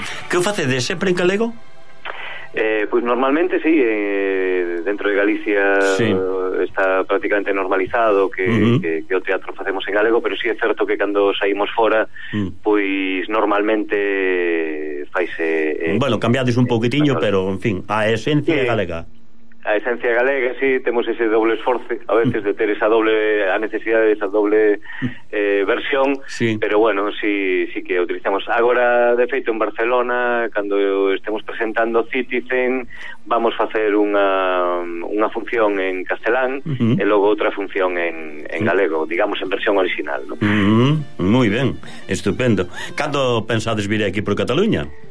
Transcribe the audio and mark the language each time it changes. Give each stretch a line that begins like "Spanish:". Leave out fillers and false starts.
Galician: Que o facedes sempre en galego?
Spanish: Pues normalmente sí, dentro de Galicia sí.
Galician: Está prácticamente normalizado que o teatro facemos en galego, pero sí é certo que cando saímos fora, pois normalmente faise... Bueno, cambiades un poquitiño, pero en fin, a esencia sí. Galega. A esencia galega, sí, temos ese doble esforce a veces de ter esa doble, a necesidade de esa doble versión, sí. Pero bueno, sí, sí que utilizamos. Agora, de feito, en Barcelona, cando estemos presentando Citizen, vamos facer unha función en castelán e logo outra función en galego, digamos, en versión original, ¿no? Muy ben, estupendo. Cando pensades vir aquí por Cataluña?